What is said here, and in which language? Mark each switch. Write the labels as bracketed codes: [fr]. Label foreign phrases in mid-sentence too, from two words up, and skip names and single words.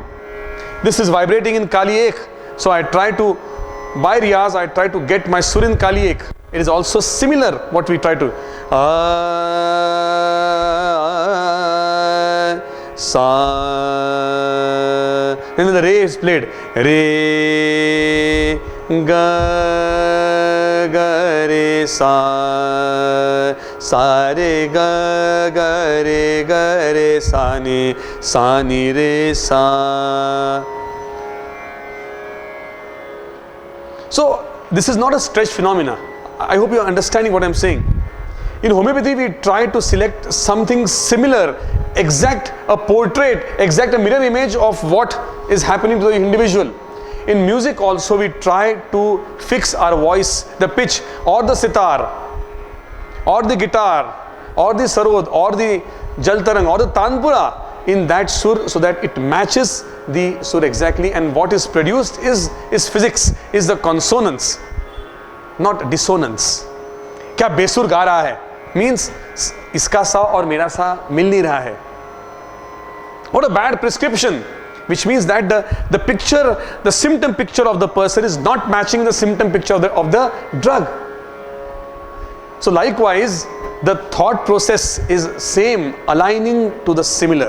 [en] This is vibrating in Kali Ek. So I try to, by riyaz, I try to get my sur in Kali Ek. It is also similar what we try to. Sa. Then the re is played. [hi] Re, ga, ga, re, sa. sa re ga re sa ni re sa. [en] So this is not a stretch phenomena. I hope you are understanding what I am saying. In homeopathy, we try to select something similar, exact a portrait, exact a mirror image of what is happening to the individual. In music also, we try to fix our voice, the pitch, or the sitar, or the guitar, or the sarod, or the jaltarang, or the tanpura in that sur, so that it matches the sur exactly, and what is produced is physics, is the consonance, not dissonance. [hi] क्या बेसुर गा रहा है means इसका सा और मेरा सा मिल नहीं रहा है. [en] What a bad prescription, which means that the picture, the symptom picture of the person is not matching the symptom picture of the drug. So likewise, the thought process is same, aligning to the similar.